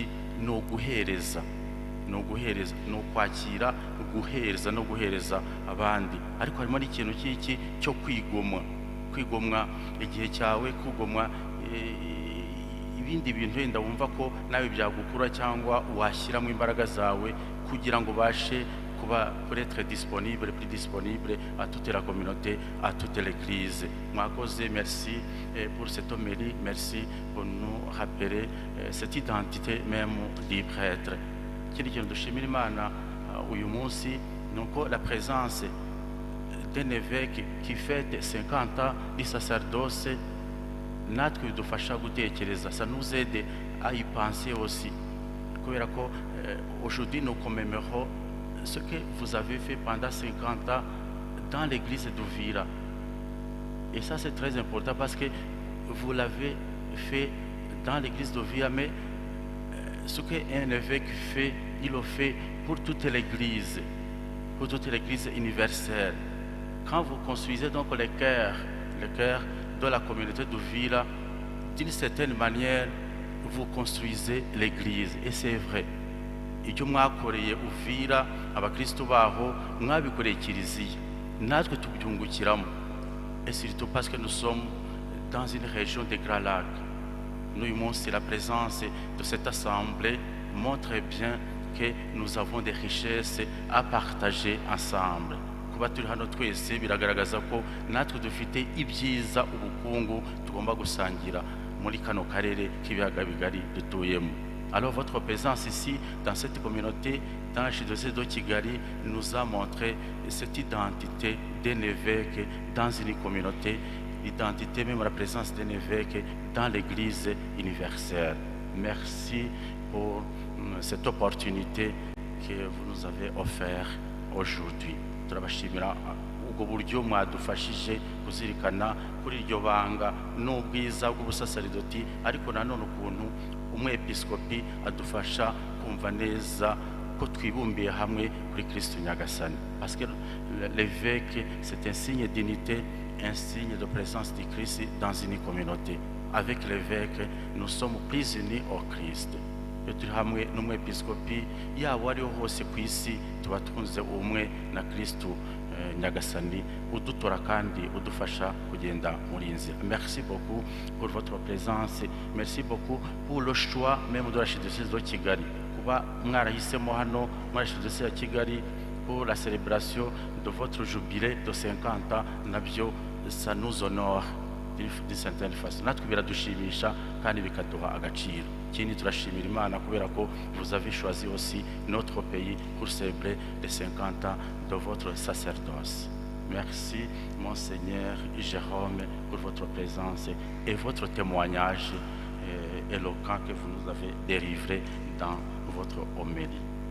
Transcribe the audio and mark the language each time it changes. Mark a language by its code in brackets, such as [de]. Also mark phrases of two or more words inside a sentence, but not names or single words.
[rw] Ni uguhereza, ni ukwakira, guhereza no guhereza abandi. Ariko harimo n'ikintu cy'iki cyo kwigomwa igihe cyawe, kugomwa ibindi bintu wenda wumva ko nawe byagukura cyangwa washyiramo imbaraga zawe kugira ngo bashe kuba [fr] pour être disponible, plus disponible à toute la communauté, à toute l'église. Mwakoze, merci pour cette homélie, merci pour nous rappeler cette identité même du prêtre. [rw] Kiri kintu dushimira Imana uyu munsi nuko [fr] la présence d'un évêque qui fête 50 ans du sacerdoce [rw] natwe bidufasha gutekereza, [fr] ça nous aide à y penser aussi, [rw] kubera ko [fr] aujourd'hui nous commémorons ce que vous avez fait pendant 50 ans dans l'église d'Uvira. Et ça c'est très important parce que vous l'avez fait dans l'église d'Uvira, mais ce qu'un évêque fait, il le fait pour toute l'église universelle. Quand vous construisez donc le cœur de la communauté d'Uvira, d'une certaine manière, vous construisez l'église. Et c'est vrai. [rw] Icyo mwakoreye Uvira, abakristo baho mwabikoreye kiliziya, natwe tubyungukiramo. [fr] Et surtout parce que nous sommes dans une région de Grand Lac. Nous, la présence de cette assemblée montre bien que nous avons des richesses à partager ensemble. [rw] Kuba turi hano twese biragaragaza ko natwe dufite ibyiza, ubukungu tugomba gusangira muri kano karere k'ibiyaga bigari dutuyemo. [fr] Alors votre présence ici, dans cette communauté, dans l'archidiocèse de Kigali, nous a montré cette identité d'un évêque dans une communauté, l'identité même la présence d'un évêque dans l'église universelle. Merci pour cette opportunité que vous nous avez offerte aujourd'hui. [rw] Turabashimira ubwo buryo mwadufashije kuzirikana kuri iryo banga n'ubwiza bw'ubusasaridoti, ariko nanone ukuntu umwepiskopi adufasha kumva neza ko twibumbiye hamwe kuri Kristo Nyagasani. [fr] Parce que l'évêque c'est un signe d'unité, un signe de présence de Christ dans une communauté. Avec l'évêque nous sommes plus unis au Christ. [rw] Iyo turi hamwe n'umwepiskopi yaba ariho hose ku isi, tuba twunze ubumwe na Kristo Nyagasani udutora kandi udufasha kugenda muri nzira. [fr] Merci beaucoup pour votre présence, merci beaucoup pour le choix même de l'archidiocèse de Kigali, [rw] kuba mwarahisemo hano muri archidiocèse ya Kigali [fr] pour la célébration de votre jubilé de 50 ans. Nabyo ça nous honore d'une certaine façon, [rw] natwe biradushimisha kandi bikaduha agaciro. Kindi turashimira Imana kubera ko [fr] vous avez choisi aussi notre pays pour célébrer les 50 ans de votre sacerdoce. Merci Monseigneur Jérôme pour votre présence et votre témoignage éloquent que vous nous avez délivré dans votre homélie.